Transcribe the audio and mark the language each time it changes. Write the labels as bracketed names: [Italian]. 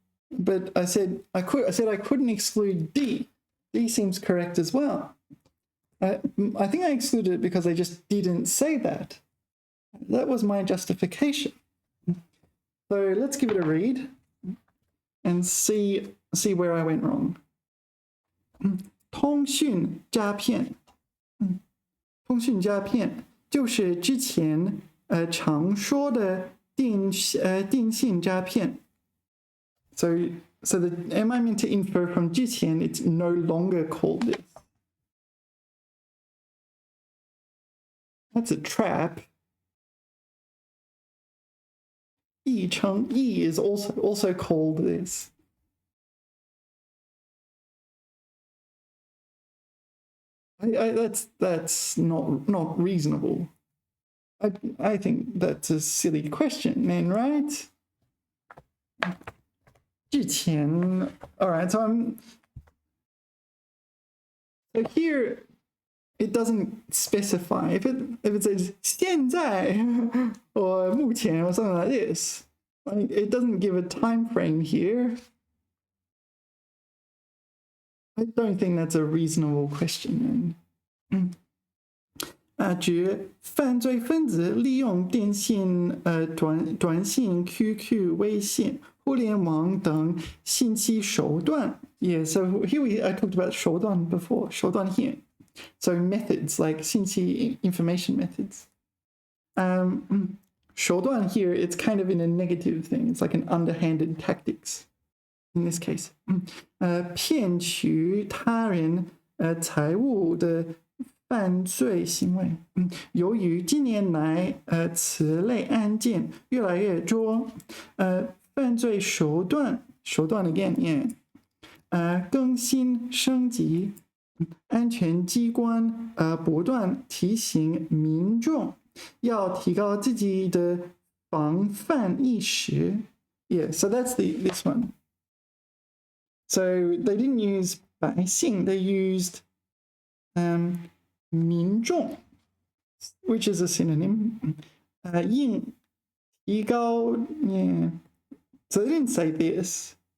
[English] but I said I couldn't exclude D. D seems correct as well. I think I excluded it because I just didn't say that. That was my justification. So let's give it a read and see where I went wrong. [Chinese] 通讯诈骗，通讯诈骗就是之前常说的电信诈骗。 [English] So the am I meant to infer from 之前 it's no longer called this? That's a trap. 译称 E is also called this. That's not reasonable. I think that's a silly question, then, right? 之前, all right. So here it doesn't specify if it says 现在 or 目前 or something like this. Like, it doesn't give a time frame here. I don't think that's a reasonable question. [Chinese] 指犯罪分子利用电信、短信、QQ、微信、互联网等信息手段. [English] Yeah, so here I talked about 手段 before. 手段 here. So methods like 信息 information methods. 手段 here, it's kind of in a negative thing. It's like an underhanded tactics. In this case, [Chinese] 骗取他人财物的犯罪行为。由于近年来此类案件越来越多，犯罪手段 [English] again, yeah, [Chinese] 更新升级，安全机关不断提醒民众要提高自己的防范意识。 [English] Yeah, so that's this one. So they didn't use 百姓, they used 民众, which is a synonym. 应提高, yeah. So they didn't say this.